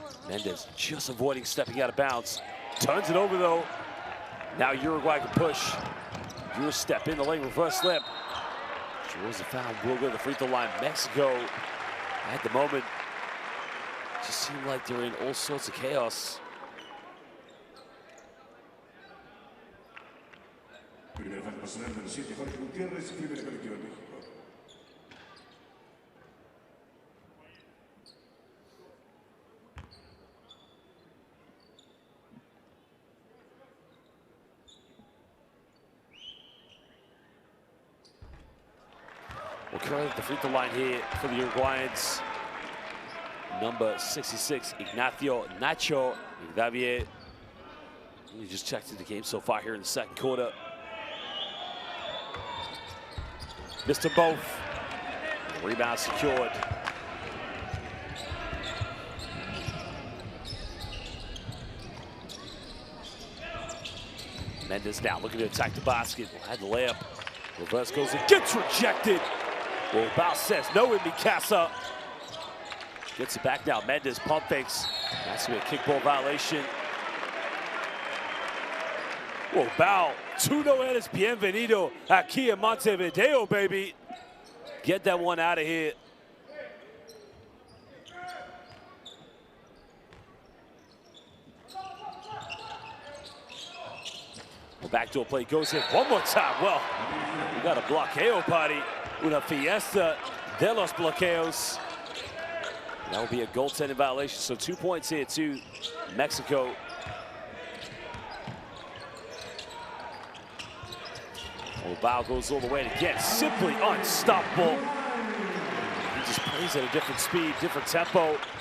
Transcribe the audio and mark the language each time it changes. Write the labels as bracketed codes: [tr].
[en] Mendez just avoiding stepping out of bounds. Turns it over though. Now Uruguay can push. Your step in the lane, reverse slip. Draws the foul, will go to the free throw line. Mexico, at the moment, just seem like they're in all sorts of chaos. [es] Primera falta personal del 7, Jorge Gutiérrez, primera colectiva en México. [en] Well, currently at the free throw line here for the Uruguayans, number 66, Ignacio Nacho Davier. He just checked in the game so far here in the second quarter. Missed them both. Rebound secured. Mendez now looking to attack the basket. Had the layup. Reverse goes and gets rejected. Well, Bao says no in Mikasa. Gets it back now. Mendez pump fakes. That's going to be a kickball violation. Whoa, Bao. [es] Tú no eres bienvenido aquí en Montevideo, baby. [en] Get that one out of here. Well, backdoor play goes in one more time. Well, we got a bloqueo party. [es] Una fiesta de los bloqueos. [en] That will be a goaltending violation. So 2 points here to Mexico. Bao goes all the way and again, simply unstoppable. He just plays at a different speed, different tempo.